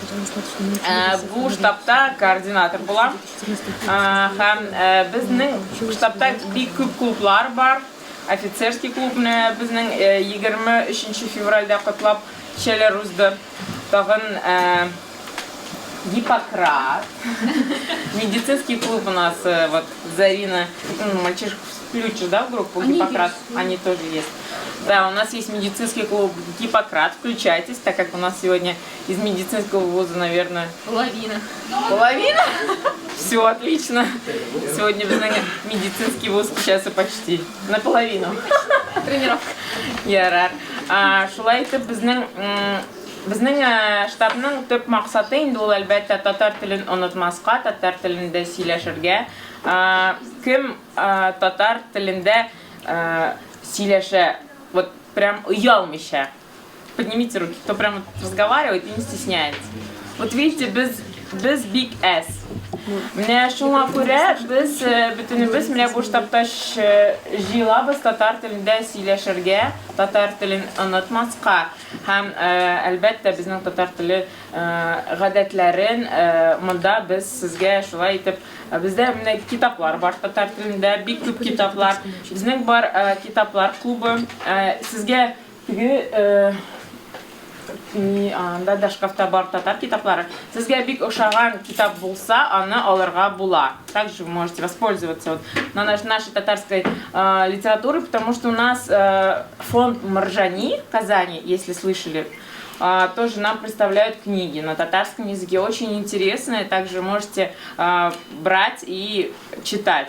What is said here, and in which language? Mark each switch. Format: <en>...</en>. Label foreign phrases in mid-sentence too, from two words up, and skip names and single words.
<tt>Бу штабта координатор булам. Һәм безнең штабта бик күп клублар бар. Офицерский клубны безнең 23 февральдә котлап кичәләр узды. Тагын Гиппократ.</tt> <ru>Медицинский клуб у нас, вот Зарина, мальчишек включишь, да, в группу Гиппократ? Они тоже есть. Да, у нас есть медицинский клуб Гиппократ. Включайтесь, так как у нас сегодня из медицинского вуза, наверное... Половина. Половина? Все, отлично. Сегодня медицинский вуз сейчас и почти наполовину. Тренировка.</ru> <tt>Ярар. Шулай итеп безнең штабның төп максаты инде ул әлбәттә татар телен онытмаска, татар телендә сөйләшергә. Кем татар телендә сөйләшә,</tt> <ru>вот прям уялмыйча. Поднимите руки, кто прям разговаривает и не стесняется. Вот видите, без</ru> <en>big S.</en> <tt>Менә шуңа күрә без бөтенебез менә бу штабта җыелабыз татар телендә сөйләшергә, татар телен онытмаска һәм әлбәттә безнең татар теле гадәтләрен монда без сезгә шулай итеп бездә менә китаплар бар татар телендә, бик күп китаплар. Безнең бар китаплар клубы сезгә теге анда шкафта бар татар китаплары. Сезгә бик ошаган китап булса, аны алырга була.</tt> <ru>Также вы можете воспользоваться вот на нашей татарской литературе, потому что у нас фонд Маржани Казани, если слышали, тоже нам представляют книги на татарском языке, очень интересные, также можете брать и читать.</ru>